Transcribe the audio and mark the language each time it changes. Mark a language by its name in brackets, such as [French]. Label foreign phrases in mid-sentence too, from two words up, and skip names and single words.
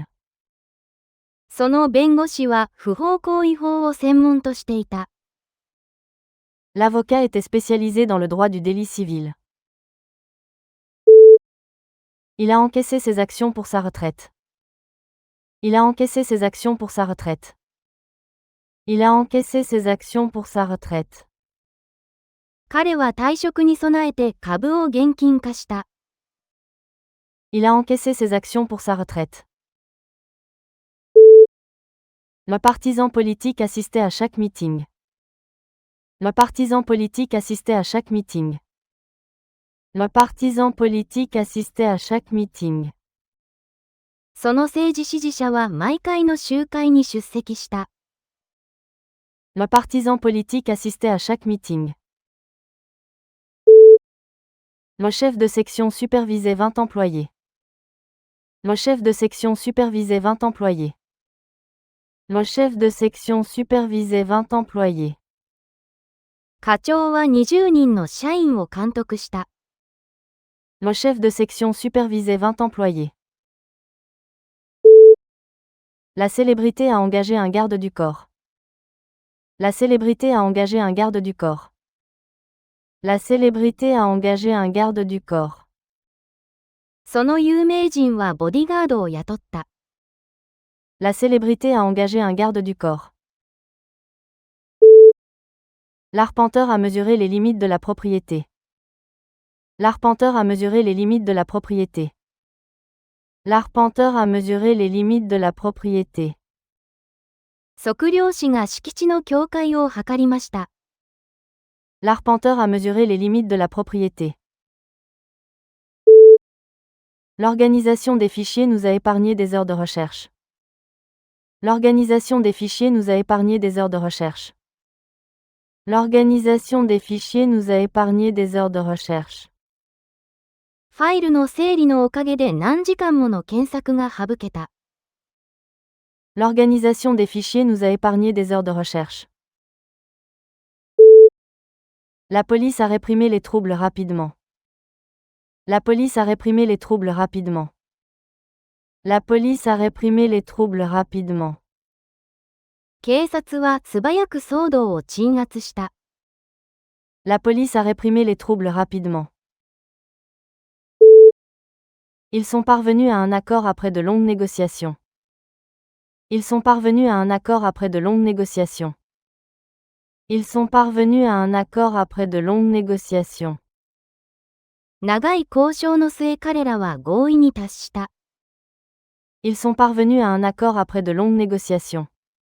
[Japanese] その弁護士は不法行為法を専門としていた。 [French] L'avocat était spécialisé dans le droit du délit civil. Il a encaissé ses actions pour sa retraite. Il a encaissé ses actions pour sa retraite. Il a encaissé ses actions pour sa retraite. [Japanese] 彼は退職に備えて株を現金化した。 [French] Il a encaissé ses actions pour sa retraite. Le partisan politique assistait à chaque meeting. Le partisan politique assistait à chaque meeting. Le partisan politique assistait à chaque meeting. [Japanese] その政治支持者は毎回の集会に出席した。 [French] Le partisan politique assistait à chaque meeting. Le chef de section supervisait 20 employés. Le chef de section supervisait 20 employés. Le chef de section supervisait 20 employés. [Japanese] 課長は20人の社員を監督した。 [French] Le chef de section supervisait 20 employés. La célébrité a engagé un garde du corps. La célébrité a engagé un garde du corps. La célébrité a engagé un garde du corps. [Japanese] その有名人はボディガードを雇った。 [French] La célébrité a engagé un garde du corps. L'arpenteur a mesuré les limites de la propriété. L'arpenteur a mesuré les limites de la propriété. L'arpenteur a mesuré les limites de la propriété. [Japanese] 測量士が敷地の境界を測りました。 [French] L'arpenteur a mesuré les limites de la propriété. L'organisation des fichiers nous a épargné des heures de recherche. L'organisation des fichiers nous a épargné des heures de recherche. L'organisation des fichiers nous a épargné des heures de recherche. [Japanese] ファイルの整理のおかげで何時間もの検索が省けた。 [French] L'organisation des fichiers nous a épargné des heures de recherche. La police a réprimé les troubles rapidement. La police a réprimé les troubles rapidement. La police a réprimé les troubles rapidement. [Japanese] 警察は素早く騒動を鎮圧した。 [French] La police a réprimé les troubles rapidement. Ils sont parvenus à un accord après de longues négociations. Ils sont parvenus à un accord après de longues négociations. Ils sont parvenus à un accord après de longues négociations. [Japanese] 長い交渉の末彼らは合意に達した。 [French] Ils sont parvenus à un accord après de longues négociations.